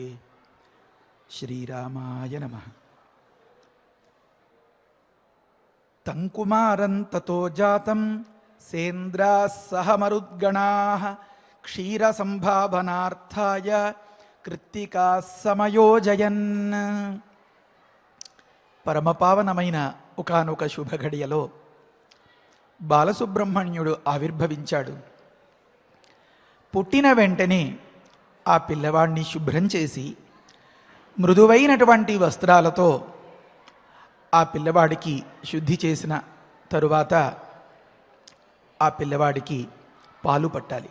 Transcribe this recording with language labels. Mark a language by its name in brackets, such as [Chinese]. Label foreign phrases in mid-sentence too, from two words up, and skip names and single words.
[Sanskrit] श्रीरामाय नमः। तंकुमारं ततो जातं सेन्द्राः सह मरुद्गणाः क्षीरसंभावनार्थाय कृत्तिकाः समयोजयन्। [Telugu] పరమపావనమైన ఒకానొక శుభఘడియలో బాలసుబ్రహ్మణ్యుడు ఆవిర్భవించాడు. పుట్టిన వెంటనే ఆ పిల్లవాడిని శుభ్రం చేసి మృదువైనటువంటి వస్త్రాలతో ఆ పిల్లవాడికి శుద్ధి చేసిన తరువాత ఆ పిల్లవాడికి పాలు పట్టాలి.